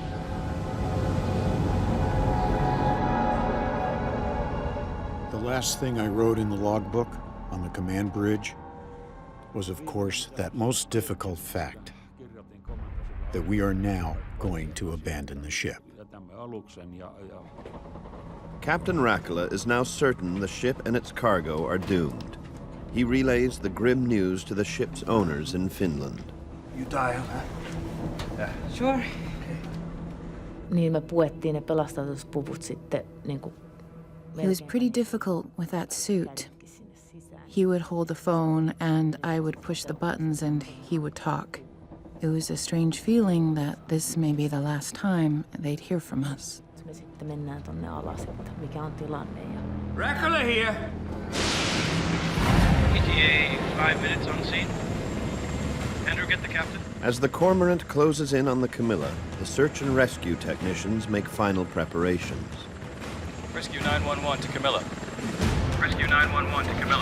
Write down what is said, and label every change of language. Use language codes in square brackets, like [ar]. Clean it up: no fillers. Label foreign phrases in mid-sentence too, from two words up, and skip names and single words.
[en] The last thing I wrote in the logbook on the command bridge was, of course, that most difficult fact, that we are now going to abandon the ship. Captain Rakala is now certain the ship and its cargo are doomed. He relays the grim news to the ship's owners in Finland. You dial, huh? Yeah. Sure. [fi] Niin me puettiin ne pelastuspuvut sitten niinku. [en] It was pretty difficult with that suit. He would hold the phone and I would push the buttons and he would talk. It was a strange feeling that this may be the last time they'd hear from us. [fi] Me sitten mennään tonne alas, että mikä on tilanne. [en] Rakala here. ETA, 5 minutes on scene. Andrew, get the captain. As the Cormorant closes in on the Camilla, the search and rescue technicians make final preparations. Rescue 911 to Camilla. Rescue 911 to Camilla.